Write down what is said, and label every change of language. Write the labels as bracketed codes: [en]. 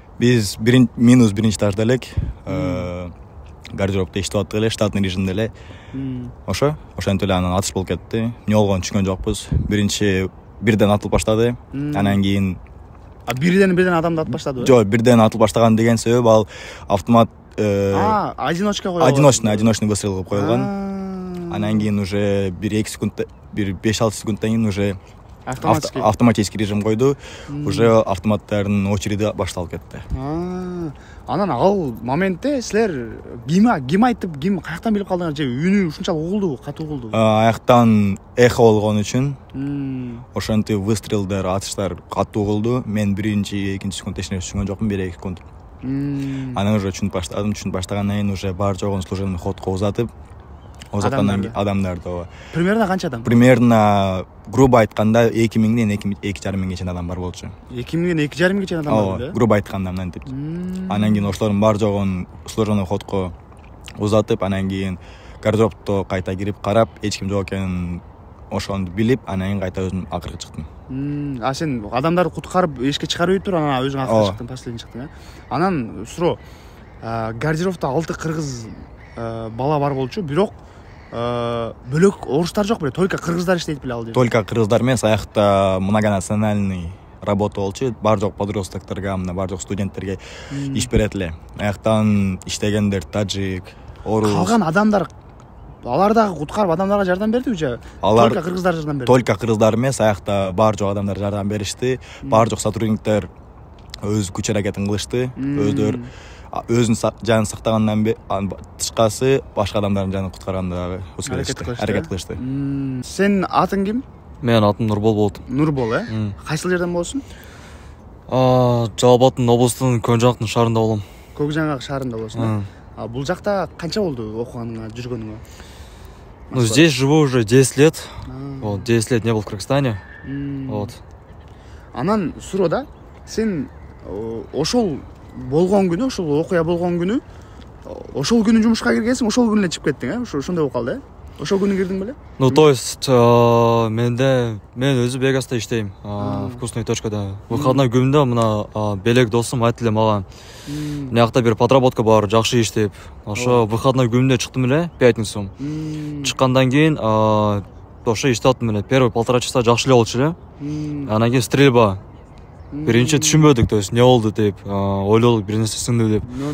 [ky] Биз минус биринчи этажда элек. Гардеробто иштеп аттык эле, штатный режимде эле. Ошентип эле анан атыш болуп кетти. Эмне болгонун түшүнгөн жокпуз. Бирден атылып баштады. Анан кийин бирден адамды атып баштады. Жок, бирден атылып баштаган деген себеп ал автомат одиночка коюлган. Одиночный выстрел кылып коюлган. Анан кийин уже 1-2 секунд, 5-6 секундтан кийин уже автоматический режим койду. Уже автоматтардын очереди башталып кетти. Анан ал моментте силер ким айтып, ким каяктан билип калдыңар же үнү ушунчалык угулдубу, катуу угулдубу? Аяктан эхо болгон үчүн ошентип выстрелдер, атыштар катуу угулду. Мен биринчи, экинчи секунд эч нерсе түшүнгөн жокмун, 1-2 секунд. Анан уже түшүнүп баштагандан кийин уже бар жогун служебный ходко узаткандан кийин адамдарды. Примерно канча адам? Примерно грубо айтканда 2000ден 2,5 чейин адам бар болчу. 2000ден 2,5 чейин адам бар беле? Грубо айтканда мынтип. Анан кийин ошолордун бар жогун служебный ходко узатып, анан кийин гардеробто кайта кирип карап, эч ким жок экенин ошону билип, анан кийин кайта өзүм акыркы чыктым. Сен адамдарды куткарып эшикке чыгарып туруп, анан өзүң акыркы чыктың, последний чыктың, Анан суроо, гардеробто 6 кыргыз бала бар болчу, бирок бөлөк орустар жок беле, только кыргыздар иштейт беле ал жерде? Только кыргыздар эмес, аякта многонациональный работа болчу. Бар жок подростокторго, бар жок студенттерге иш берет эле. Аяктан иштегендер таджик, орус. Калган адамдар алар дагы куткарып адамдарга жардам бердиби же? Только кыргыздар жардам берди? Только кыргыздар эмес, аякта бар жок адамдар жардам беришти. Бар жок сотрудниктер өз күч аракетин кылышты. Өздөрү өзүнүн жанын сактагандан тышкасы башка адамдардын жанын куткарганда дагы аракет кылышты. Сен атың ким? Менин атым Нурбол болот. Нурбол, Кайсыл жерден болсун? Жалал Абадтын облустунун Көкжаңактын шаарында болом. Көкжаңак шаарында болсун. Бул жакта канча болду окуганыңа, жүргөнүңө? [ru] Ну, здесь живу уже 10 лет. 10 лет не был в Кыргызстане. [ky] Анан суроо да, сен ошол болгон күнү, ошол окуя болгон күнү, ошол күнү жумушка киргенсиң, ошол күнү эле чыгып кеттиң, ошондой болуп калды, Ошол күнү кирдиң беле? Ну, то есть, мен өзү Вегаста иштейм, вкусный точкада. Выходной күнүндө мына Белек досум айтты эле мага. Мынакта бир подработка бар, жакшы иш деп. Ошо выходной күнүндө чыктым эле, пятницу. Чыккандан кийин ошо иштеп аттым эле. Первый 1,5 часа жакшы эле болчу эле. Анан кийин стрельба. Биринчи түшүнбөдүк, то есть эмне болду деп, ойлодук бир нерсе сынды деп.